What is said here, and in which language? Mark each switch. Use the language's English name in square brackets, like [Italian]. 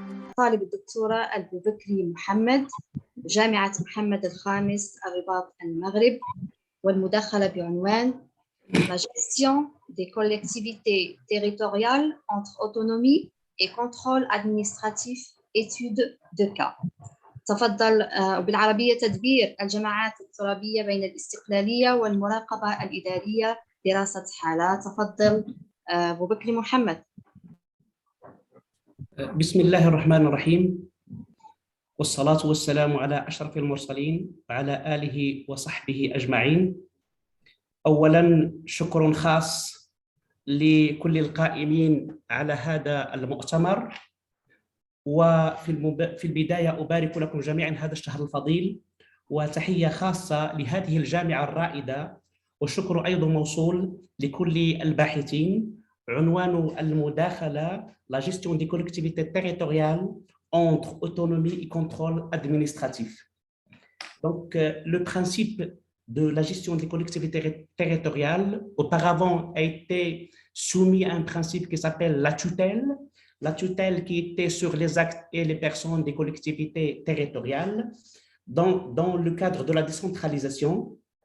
[Arabic] الطالب الدكتورة البوبكري محمد، جامعة محمد الخامس الرباط المغرب، والمداخلة بعنوان [French] La gestion des collectivités territoriales entre autonomie et contrôle administratif, étude de cas. [Arabic] تفضل. بالعربية تدبير الجماعات الترابية بين الاستقلالية والمراقبة الإدارية، دراسة حالات. تفضل بوبكري محمد. بسم الله الرحمن الرحيم، والصلاة والسلام على أشرف المرسلين وعلى آله وصحبه أجمعين. أولاً شكر خاص لكل القائمين على هذا المؤتمر، وفي البداية أبارك لكم جميعاً هذا الشهر الفضيل، وتحية خاصة لهذه الجامعة الرائدة، والشكر أيضاً موصول لكل الباحثين. عنوان المداخلة [French] La gestion des collectivités territoriales entre autonomie et contrôle administratif. Donc, le principe de la gestion des collectivités territoriales, auparavant, a été soumis à un principe qui s'appelle la tutelle qui était sur les actes et les personnes des collectivités territoriales dans le cadre de la décentralisation.